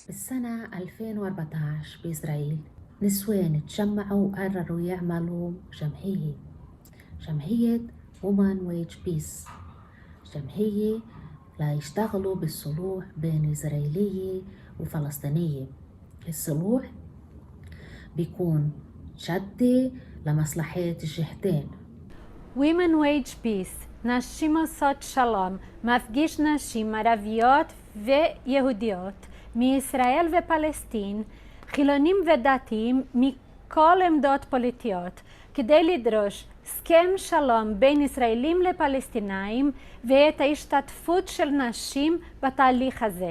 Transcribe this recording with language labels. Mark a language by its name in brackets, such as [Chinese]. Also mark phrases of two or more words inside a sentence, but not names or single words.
[Arabic] السنة 2014 بإسرائيل نسوان تجمعوا وقرروا يعملوا جمعية Women Wage Peace، جمعية ليشتغلوا بالصلح بين إسرائيلية وفلسطينية. الصلح بيكون جدي لمصلحة الجهتين. Women Wage Peace, [Hebrew] נשים עושות שלום, מפגיש נשים ערביות ויהודיות מישראל ופלסטין, חילונים ודתיים מכל עמדות פוליטיות, כדי לדרוש הסכם שלום בין ישראלים לפלסטינאים ואת ההשתתפות של נשים בתהליך הזה.